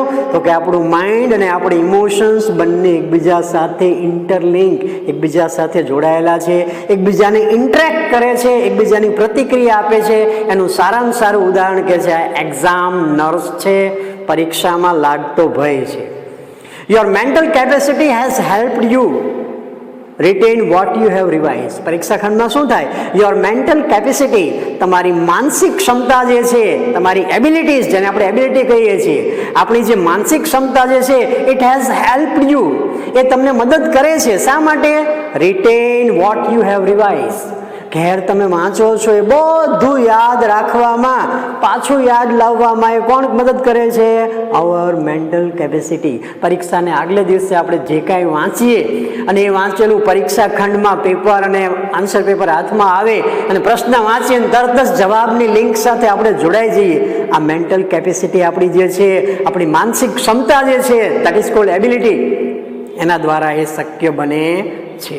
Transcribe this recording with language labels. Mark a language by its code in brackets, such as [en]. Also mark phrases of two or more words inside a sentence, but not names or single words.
[gu] તો કે આપણું માઇન્ડ અને આપણી ઇમોશન્સ બંને એકબીજા સાથે ઇન્ટરલિંક, એકબીજા સાથે જોડાયેલા છે, એકબીજાને ઇન્ટરેક્ટ કરે છે, એકબીજાની પ્રતિક્રિયા આપે છે. એનું સારામાં સારું ઉદાહરણ કે છે [en] exam nerves [gu] છે, પરીક્ષામાં લાગતો ભય છે. [en] Your mental capacity has helped you retain what you have revised. [gu] પરીક્ષા ખંડમાં શું થાય? [en] Your mental capacity, [gu] તમારી માનસિક ક્ષમતા જે છે, તમારી એબિલિટીઝ, જેને આપણે એબિલિટી કહીએ છીએ, આપણી જે માનસિક ક્ષમતા જે છે, [en] it has helped you, [gu] એ તમને મદદ કરે છે. શા માટે? [en] retain what you have revised. [gu] ઘેર તમે વાંચો છો એ બધું યાદ રાખવામાં, પાછું યાદ લાવવામાં એ કોણ મદદ કરે છે? [en] Our mental capacity. [gu] પરીક્ષાને આગલે દિવસે આપણે જે કાંઈ વાંચીએ અને એ વાંચેલું પરીક્ષા ખંડમાં પેપર અને [en] answer paper [gu] હાથમાં આવે અને પ્રશ્ન વાંચીએ અને તરત જ જવાબની લિંક સાથે આપણે જોડાઈ જઈએ, આ [en] mental capacity [gu] આપણી જે છે, આપણી માનસિક ક્ષમતા જે છે, [en] that is called ability, [gu] એના દ્વારા એ શક્ય બને છે.